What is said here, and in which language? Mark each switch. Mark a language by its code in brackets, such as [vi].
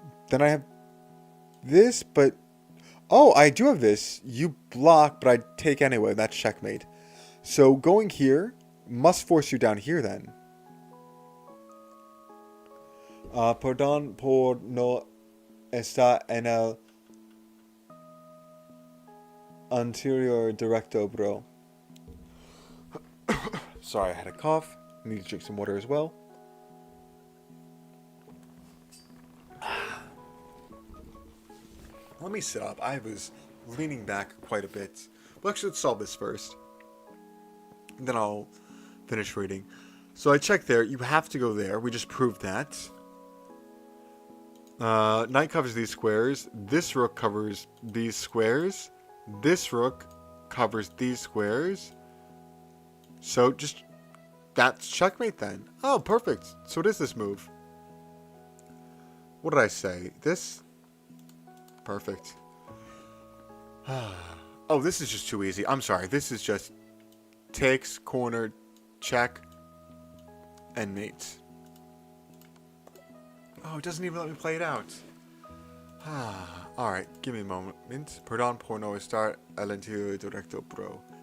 [en] Then I have this, but... Oh, I do have this. You block, but I take anyway. That's checkmate. So going here must force you down here then. [es] Perdón por no estar en el anterior directo, bro. [en] Sorry, I had a cough. I need to drink some water as well. Let me sit up. I was leaning back quite a bit. Well, actually, let's solve this first. And then I'll finish reading. So I checked there. You have to go there. We just proved that. Knight covers these squares. This rook covers these squares. This rook covers these squares. So just... That's checkmate then. Oh, perfect. So it is this move. What did I say? This? Perfect. Oh, this is just too easy. I'm sorry. This is just takes, corner, check, and mates. Oh, it doesn't even let me play it out. Alright, give me a moment. [es] Perdón por no estar al anterior directo, bro.